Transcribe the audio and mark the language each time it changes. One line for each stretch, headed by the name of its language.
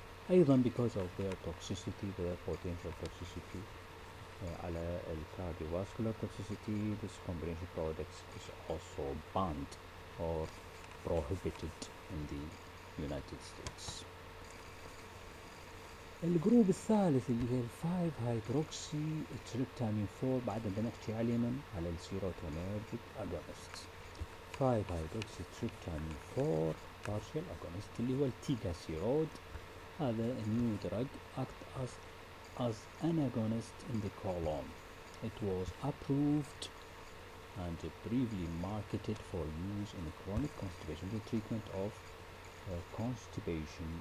Arabic: أيضا
English: because of their toxicity, their potential toxicity على cardiovascular toxicity, this combination products is also banned or prohibited in the United States.
Arabic: الجروب الثالث اللي هي 5 هيدروكسي تريبتامين 4 بعد بنحكي علينا على السيروتونيرجيك اجونست. 5 هيدروكسي تريبتامين 4 partial agonist اللي هو التيجاسيرود. هذا
English: new drug act as an agonist in the colon. It was approved and briefly marketed for use in chronic constipation, the treatment of constipation.